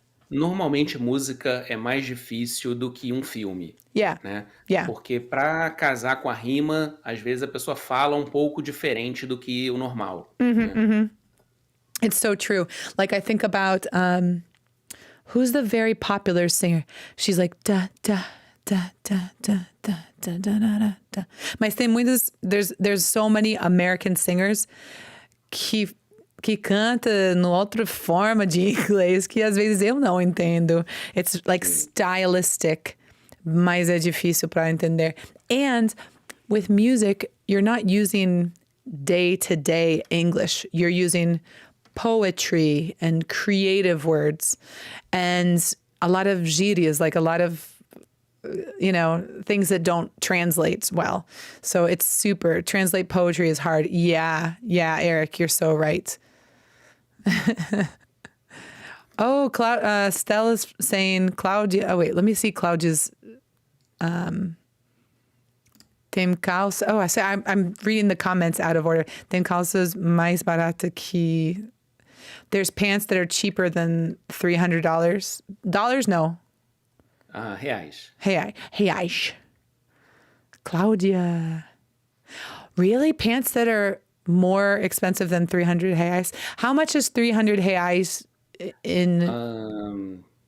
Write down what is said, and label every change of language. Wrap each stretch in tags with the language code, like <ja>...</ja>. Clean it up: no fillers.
<pt>Normalmente música é mais difícil do que um filme. Né? Porque para casar com a rima, às vezes a pessoa fala um pouco diferente do que o normal. Né?</pt> <en>It's so true. Like I think about who's the very popular singer? She's like da da da da da da da da da da.</en> <pt>Mas tem muitas.</pt> <en>There's so many American singers</en> <pt>que canta numa outra forma de inglês que às vezes eu não entendo.</pt> <en>It's like stylistic,</en> <pt>mas é difícil para entender.</pt> <en>And with music, you're not using day-to-day English. You're using poetry and creative words and a lot of gírias, like a lot of, things that don't translate well. So it's super. Translate poetry is hard. Yeah, Eric, you're so right. Oh, Stella's saying Claudia. Oh, wait, let me see Claudia's.</en> <pt>Tem calça.</pt> <en>Oh, I'm reading the comments out of order.</en> <pt>Tem calças mais barata que.</pt> <en>There's pants that are cheaper than $300. Dollars? No.</en> <pt>Reais.</pt> <en>Reais. Claudia. Really? Pants that are more expensive than 300 reais? How much is 300 reais in...</en>